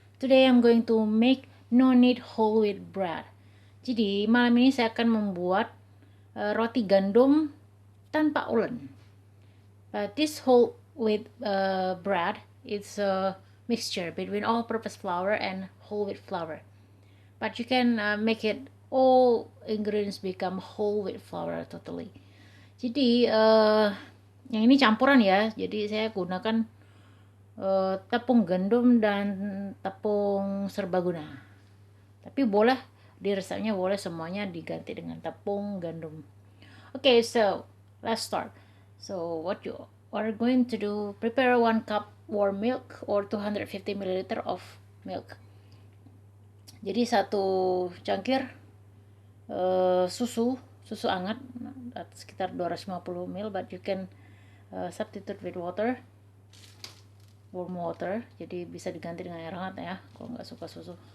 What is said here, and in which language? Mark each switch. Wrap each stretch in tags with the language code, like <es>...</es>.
<en>Today I'm going to make no knead whole wheat bread.</en> <id>Jadi malam ini saya akan membuat roti gandum tanpa ulen.</id> <en>This whole wheat bread is a mixture between all-purpose flour and whole wheat flour. But you can make it all ingredients become whole wheat flour totally.</en> <id>Jadi yang ini campuran ya. Jadi saya gunakan tepung gandum dan tepung serbaguna. Tapi boleh di resepnya boleh semuanya diganti dengan tepung gandum.</id> <en>Okay, so let's start. So what you are going to do, prepare 1 cup warm milk or 250 ml of milk.</en> <id>Jadi satu cangkir susu hangat sekitar 250 ml,</id> <en>but you can substitute with water, warm water,</en> <id>jadi bisa diganti dengan air hangat ya kalau nggak suka susu.</id>